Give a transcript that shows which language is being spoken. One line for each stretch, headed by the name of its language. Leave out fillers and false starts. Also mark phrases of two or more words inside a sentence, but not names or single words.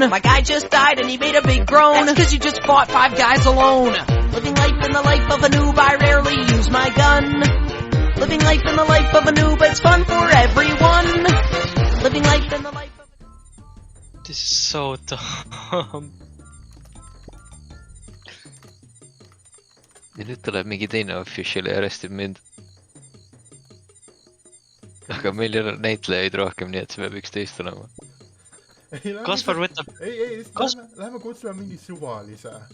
English: My guy just died and he made a big groan. That's cause you just fought 5 guys alone. Living life in the life of a noob, I rarely use my gun. Living life in the life of a noob, it's fun for everyone. Living life in the life of a noob. This is so dumb.
Estonian: ja nüüd tuleb mingi teine official ja arestib mind. Aga meil ei ole näitlejaid rohkem, nii et see peab üks teist olema. Kaspar võtab... Ei, lähme kutsume mingi suvalise.